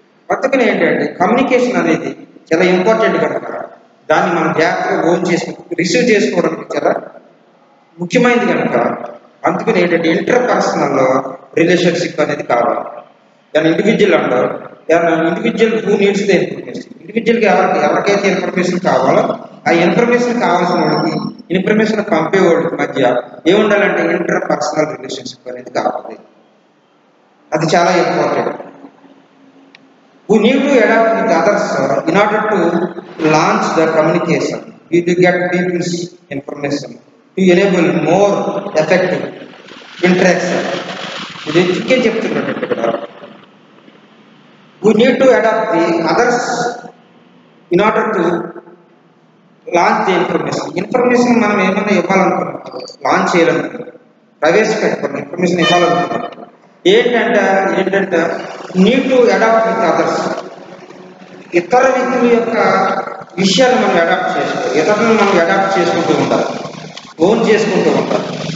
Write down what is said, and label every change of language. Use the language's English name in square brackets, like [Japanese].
[Telugu] అందుకని ఏంటంటే కమ్యూనికేషన్ అనేది చాలా ఇంపార్టెంట్ కనుక దాన్ని మనం జాగ్రత్తగా రిసీవ్ చేసుకోవడానికి చాలా ముఖ్యమైనది కనుక అందుకని ఏంటంటే ఇంటర్పర్సనల్ రిలేషన్షిప్ అనేది కావాలి. దాని ఇండివిజువల్ అంటారు. [English] Individual who needs the information. [Telugu] ఇండివిజువల్గా ఎవరికైతే ఇన్ఫర్మేషన్ కావాలో ఆ ఇన్ఫర్మేషన్ కావాల్సిన వాళ్ళకి ఇన్ఫర్మేషన్ పంపే వాళ్ళకి మధ్య ఏముండాలంటే ఇంటర్పర్సనల్ రిలేషన్షిప్ అనేది కావాలి. అది చాలా important. [English] We need to adapt with others in order to launch the communication. We do get people's information to enable more effective interaction. [Telugu] ఇది చిక్కే చెప్తున్నాడు ఇక్కడ. [English] We need to adapt the others in order to launch the information. [Telugu] Information మనం ఏమైనా ఇవ్వాలనుకున్నాం, launch చేయాలనుకున్నాం, ప్రవేశపెట్టుకున్నాం, information ఇవ్వాలనుకున్నాం. ఏంటంటే [English] Need to adapt with others. [Telugu] ఇతర వ్యక్తుల యొక్క విషయాలు మనం అడాప్ట్ చేసుకోవాలి, ఇతరులను మనం అడాప్ట్ చేసుకుంటూ ఉండాలి, ఓన్ చేసుకుంటూ ఉండాలి.